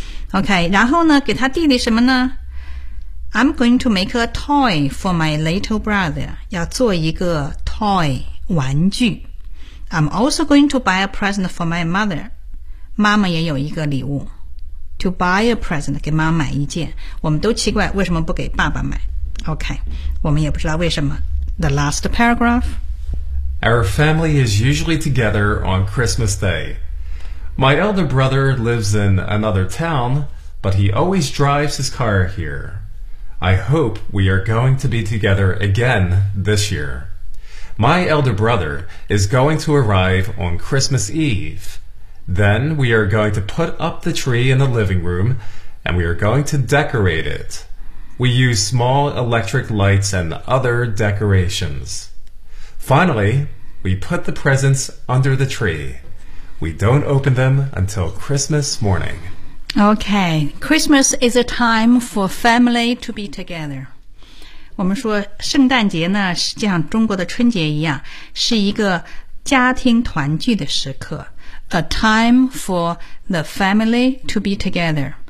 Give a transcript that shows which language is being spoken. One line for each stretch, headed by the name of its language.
Chinese: OK, 然后呢给他弟弟什么呢？
English: I'm going to make a toy for my little brother.
Chinese: 要做一个 toy 玩具。
English: I'm also going to buy a present for my mother.
Chinese: 妈妈也有一个礼物。
English: To buy a present,
Chinese: 给妈妈买一件。我们都奇怪为什么不给爸爸买。OK, 我们也不知道为什么。
English: The last paragraph. Our family is usually together on Christmas Day. My elder brother lives in another town, but he always drives his car here. I hope we are going to be together again this year. My elder brother is going to arrive on Christmas Eve. Then we are going to put up the tree in the living room, and we are going to decorate it. We use small electric lights and other decorations. Finally, we put the presents under the tree. We don't open them until Christmas morning. Okay, Christmas is a time for family to be together.
Chinese: 我们说圣诞节呢，实际上中国的春节一样，是一个家庭团聚的时刻。
English: A time for the family to be together.